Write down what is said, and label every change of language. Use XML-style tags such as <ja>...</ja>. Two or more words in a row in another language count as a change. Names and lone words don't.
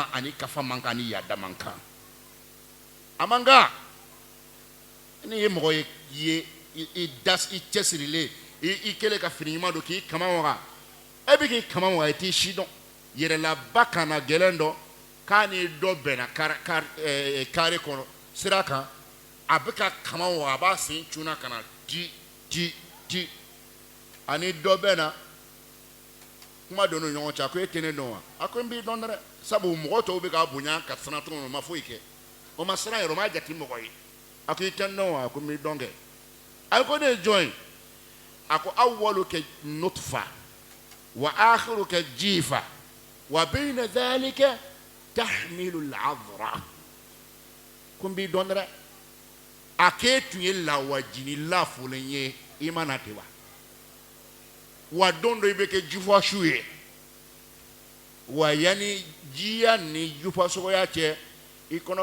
<bm>ani kafa man kan ani yaada man kan a man kan ni ye mɔgɔ ye i cɛsirilen i kɛlen ka fini ɲuman don k'i kama waga e bɛ k'i kama waga i t'i si dɔn yɛrɛlaba kana gɛlɛn dɔn k'a ni dɔ bɛnna kare kɔnɔ sira kan a bɛ ka kama waga a b'a sen cunna ka na ti ani dɔ bɛnna kuma don ni ɲɔgɔn cɛ a ko e tɛ ne dɔn wa a ko n b'i dɔn dɛ sabu mɔgɔ tɔw bɛ k'a bonya ka siran cogo min o ma foyi kɛ o ma siran yɛrɛ o ma jate mɔgɔ ye a ko i tɛ n dɔn wa a ko n b'i dɔn kɛ a ko ne ye jɔn ye a ko</bm> <ar>أولك نطفة وآخرك جيفة وبين ذلك تحمل العذرة</ar> <bm>ko n b'i dɔn dɛ a k'e tun ye lawajini lafolen ye i ma na ten wa wa don dɔ i bɛ kɛ jufɔsu ye wa yanni jiya ni jufɔsogoya cɛ i kɔnɔ</bm>